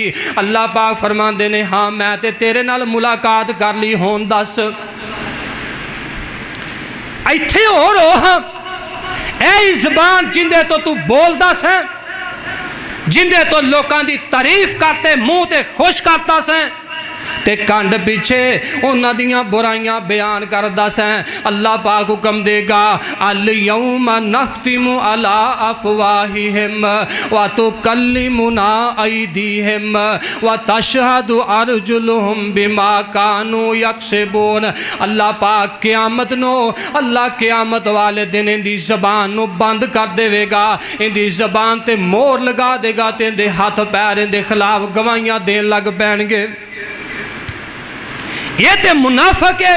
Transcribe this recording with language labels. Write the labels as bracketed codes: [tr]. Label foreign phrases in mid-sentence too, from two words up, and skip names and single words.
[pa] اللہ پاک فرماندے نے ہاں میں تے تیرے نال ملاقات کر لی، ہن دس ایتھے ہور ہو ہاں اے زبان جیندے تو تو بولدا سیں، جیندے تو لوکاں دی تعریف کردے منہ تے خوش کردا سیں، تے کنڈ پچھے اوہناں دیاں برائیاں بیان کردا سیں. اللہ پاک حکم دیگا [ar] اليوم نختم على أفواههم وتكلمنا أيديهم وتشهد أرجلهم بما كانوا يكسبون. [pa] اللہ پاک قیامت نوں، اللہ قیامت والے دن ایناں دی زبان نوں بند کر دیوے گا، ایناں دی زبان تے مہر لگا دیگا، تے ایناں دے ہتھ پیر ایناں دے خلاف گواہیاں دین لگ پینگے. یہ تے منافق ہے.